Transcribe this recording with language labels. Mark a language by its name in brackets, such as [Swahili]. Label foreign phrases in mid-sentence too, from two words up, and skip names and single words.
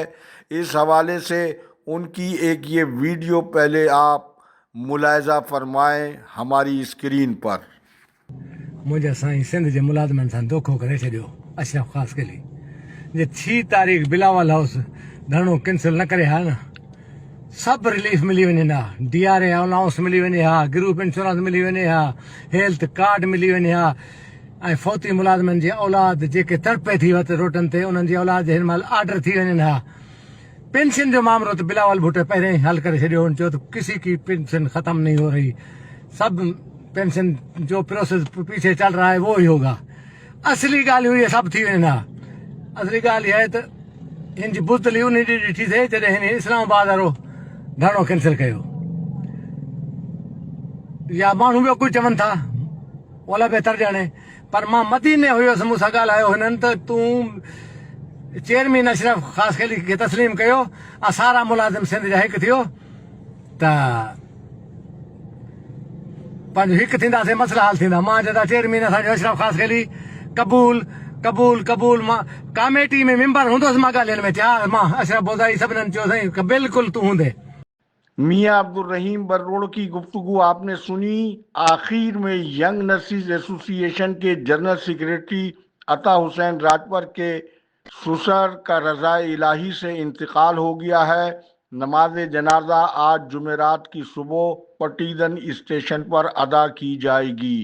[Urdu] اس حوالے سے ان کی ایک یہ ویڈیو پہلے آپ ملاحظہ فرمائیں ہماری اسکرین پر۔ [Sindhi] مجھے سائیں سندھ کے ملازمن سے دھوکھو کرے چھڈیو اشرف خاصخیلی جی 6 تاریخ بلاول ہاؤس دھرنو کینسل نہ کرے ہا نا، سب ریلیف ملی ونے ہا، ڈی آر اے الاؤنس ملی ونے ہا، گروپ انشورنس ملی ونے ہا، ہیلتھ کارڈ ملی ونے ہا، ऐं फौती मुलाज़िमनि जी औलाद जेके तड़पे थी वत रोटनि ते उन्हनि जी औलाद हिन महिल आर्डर थी वञनि हा। पेंशन जो मामलो तो बिलावल भुट्टो पहिरें ही हल करे छॾियो, जो तो [Urdu] کسی کی پنشن ختم نہیں ہو رہی، سب پنشن جو پروسیس پیچھے چل رہا ہے وہ ہی ہوگا. [Sindhi] असली ॻाल्हि हुई सभु थी वञनि हा। असली ॻाल्हि इहा आहे त हिन जी बुज़दिली उन ॾींहुं ॾिठी थिए जॾहिं हिन इस्लामाबाद वारो धरनो कैंसिल कयो, या माण्हू ॿियो कुझु चवनि था ओला बहितर ॼाणे, पर मां मदीने हुयुसि, मूंसां ॻाल्हायो हिननि त तूं चेयरमैन अशरफ ख़ासख़ैली खे तस्लीम कयो, सारा मुलाज़िम सिंध जा हिकु थियो त पंहिंजो हिकु थींदासीं, मसला हल थींदा। मां चयो चेयरमैन असांजो अशरफ ख़ासख़ैली क़बूल क़बूल क़बूल। मां कमेटी में मेंबर हूंदुसि, मां ॻाल्हियुनि में थिया, मां अशरफ बोदाई सभिनीनि चयो साईं बिल्कुलु तूं हूंदे। [Urdu] میاں عبدالرحیم برروڑ کی گفتگو آپ نے سنی۔ آخر میں ینگ نرسز ایسوسی ایشن کے جنرل سیکریٹری عطا حسین راجپر کے سسر کا رضا الہی سے انتقال ہو گیا ہے۔ نماز جنازہ آج جمعرات کی صبح پٹیدن اسٹیشن پر ادا کی جائے گی۔